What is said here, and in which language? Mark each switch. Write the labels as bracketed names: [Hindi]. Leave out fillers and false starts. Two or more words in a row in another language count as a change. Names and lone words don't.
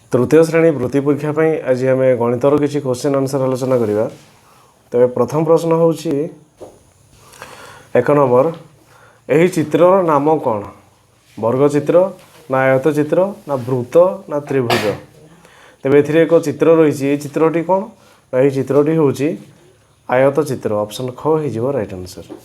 [Odia] ତୃତୀୟ ଶ୍ରେଣୀ ବୃତ୍ତି ପରୀକ୍ଷା ପାଇଁ ଆଜି ଆମେ ଗଣିତର କିଛି [English] question answer [Odia] आलोचना କରିବା। ତେବେ ପ୍ରଥମ ପ୍ରଶ୍ନ ହେଉଛି 1 नंबर ଏହି ଚିତ୍ରର ନାମ କ'ଣ? ବର୍ଗ ଚିତ୍ର ନା ଆୟତ ଚିତ୍ର ନା ବୃତ୍ତ ନା ତ୍ରିଭୁଜ? ତେବେ ଏଥିରେ ଏକ ଚିତ୍ର ରହିଛି। ଏହି ଚିତ୍ରଟି କ'ଣ? ଏହି ଚିତ୍ରଟି ହେଉଛି ଆୟତ ଚିତ୍ର। ଅପସନ୍ ଖ ହେଇଯିବ [English] right answer.